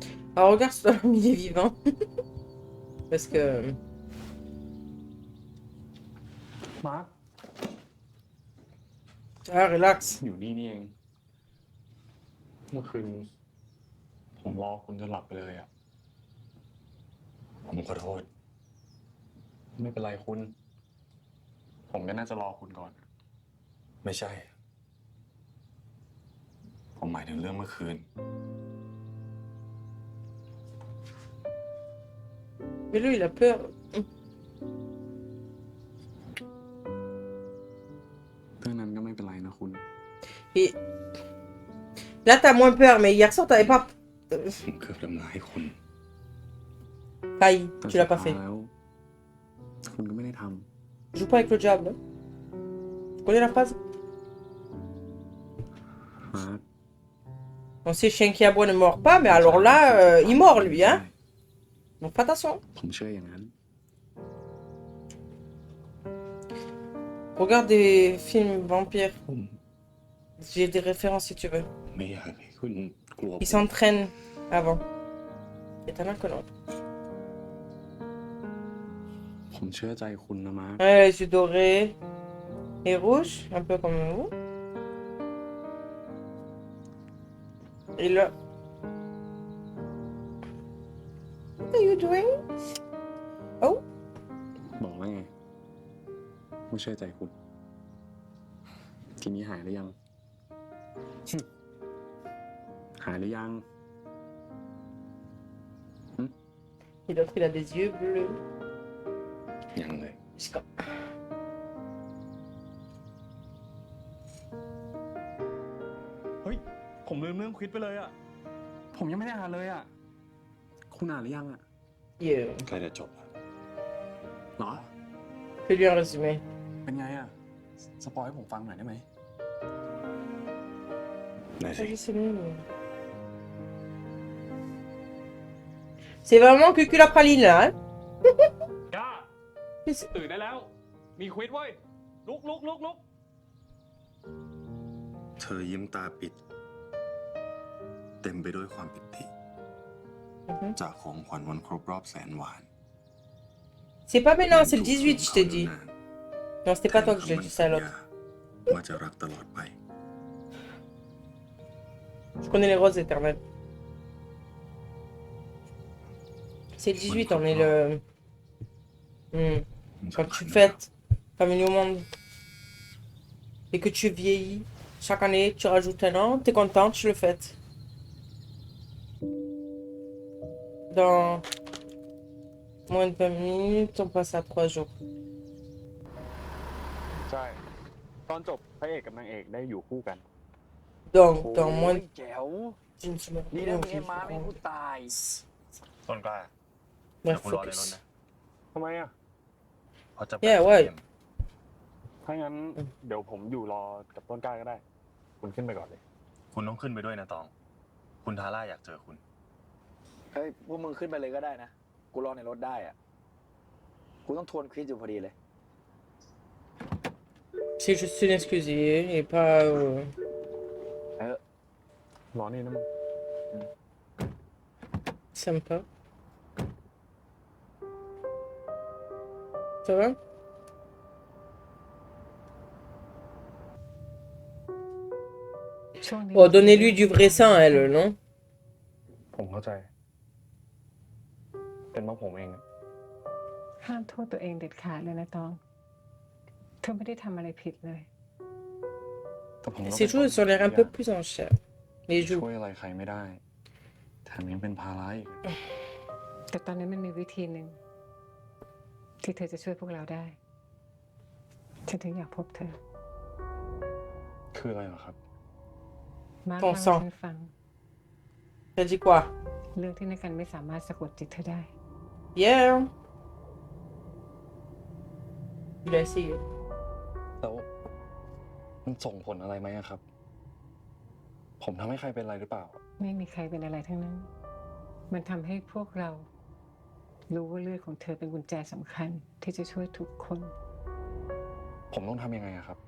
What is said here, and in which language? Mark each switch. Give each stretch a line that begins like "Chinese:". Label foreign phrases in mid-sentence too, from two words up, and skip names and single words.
French: Alors regarde si ton ami est vivant. Parce que...
Thai: มาร์ค
French: Ah, relax.
Thai: อยู่นี่นี่เอง เมื่อคืนผมรอคุณจนหลับไปเลยอ่ะ ผมขอโทษ ไม่เป็นไรคุณ ผมก็น่าจะรอคุณก่อน ไม่ใช่ ผมหมายถึงเรื่องเมื่อคืน
French: Mais lui, il a peur.
Thai: เรื่องนั้นก็ไม่เป็นไรนะคุณ
French: Et... Là, t'as moins peur, mais hier soir, t'avais pas...
Thai: ผมเกือบทำร้ายคุณ
French: Failli,
Thai: แต่
French: tu
Thai: สุ
French: l'as
Thai: ด
French: pas
Thai: ท้าย
French: fait.
Thai: แล้ว คุณก็ไม่ได้ท
French: Joue pas avec le diable. Tu connais la phrase?
Thai: ำ มาร์ค
French: On sait chien qui aboie ne mord pas, mais alors là, il mord lui, hein. Donc fais attention.
Thai: ผมเชื่ออย่างนั้น
French: Regarde des films vampires.
Thai: ผม
French: J'ai des références si tu veux.
Thai: ไม่อยากให้คุณกลัว
French: Ils s'entraînent avant. Et t'en as que non.
Thai: ผมเชื่อใจคุณนะมาร์ค
French: Ouais, les yeux dorés et rouges, un peu comme vous. Et là.
English: What are you doing? Oh,
Thai: บอกแล้วไงไม่เชื่อใจคุณ ทีนี้หายหรือยัง หายหรือยัง
French: et l'autre il a des yeux bleus.
Thai: ยังเลย
French: Jusqu'à-
Thai: เฮ้ย ผมลืมเรื่องควิดไปเลยอ่ะ ผมยังไม่ได้อ่านเลยอ่ะ คุณอ่านหรือยังอ่ะ
English: Yeah.
Thai: ใกล้จะจบแล้ว เหรอ
French: Fais-lui un résumé.
Thai: เป็นไงอ่ะ สปอยให้ผมฟังหน่อยได้ไหม ได้สิ
French: Ah, je sais mieux. C'est vraiment Cucu la praline là, hein?
Thai: ก้า ตื่นได้แล้ว มีควิดเว้ย ลุก เธอยิ้มตาปิด เต็มไปด้วยความปิติ Mhm. จากของขวัญวันครบรอบแสนหวาน
French: C'est pas maintenant, c'est le 18, je t'ai dit. Non, c'était pas toi que je l'ai dit, c'est à l'autre.
Thai: ว่าจะรักตลอดไป
French: Je connais les roses éternelles. C'est le 18, on est le... Quand tu fêtes ta venue au monde et que tu vieillis, chaque année tu rajoutes un an, t'es content, tu le fêtes. Dans moins de 20 minutes, on passe à 3 jours.
Thai: ใช่ ตอนจบพระเอกกับนางเอกได้อยู่คู่กัน
French: Donc, dans moins
Thai: แจ๋ว
French: d'une semaine.
Thai: ดีนะมีไอ้ม้าไม่ให้กูตาย ต้นกล้า
French: Bref,
Thai: คุณรอในรถ
French: focus.
Thai: นะ ทำไมอ่ะ เพราะจะ
French: Yeah, ouais.
Thai: ถ้างั้นเดี๋ยวผมอยู่รอกับต้นกล้าก็ได้ คุณขึ้นไปก่อนเลย คุณต้องขึ้นไปด้วยนะตอง คุณทาร่าอยากเจอคุณ เฮ้ยพวกมึงขึ้นไปเลยก็ได้นะ กูรอในรถได้อะกูต้องทวนควิซอยู่พอดีเลย
French: C'est juste une excuse et pas...
Thai: รอนี่นะมึง
French: sympa. Ça va? Oh, donnez-lui du vrai sang, elle, non?
Thai: ผมเข้าใจ เป็นเพราะผมเองอะ ห้ามโทษตัวเองเด็ดขาดเลยนะตอง เธอไม่ได้ทำอะไรผิดเลย แต่ผมก็
French: Ses joues ont l'air un peu plus en chair. Les
Thai: ช่
French: joues.
Thai: วยอะไรใครไม่ได้ แถมยังเป็นภาระอีก แต่ตอนนี้มันมีวิธีหนึ่งที่เธอจะช่วยพวกเราได้ ฉันถึงอยากพบเธอ คืออะไรเหรอครับ มาร์ค
French: ton
Thai: เล่าให้
French: sang.
Thai: ฉันฟัง
French: T'as dit quoi?
Thai: เรื่องที่นักกันไม่สามารถสะกดจิตเธอได้
French: Yeah. Il a essayé.
Thai: แล้วมันส่งผลอะไรไหมอะครับ ผมทำให้ใครเป็นอะไรหรือเปล่า ไม่มีใครเป็นอะไรทั้งนั้น มันทำให้พวกเรา รู้ว่าเลือดของเธอเป็นกุญแจสำคัญ ที่จะช่วยทุกคน ผมต้องทำยังไงอะครับ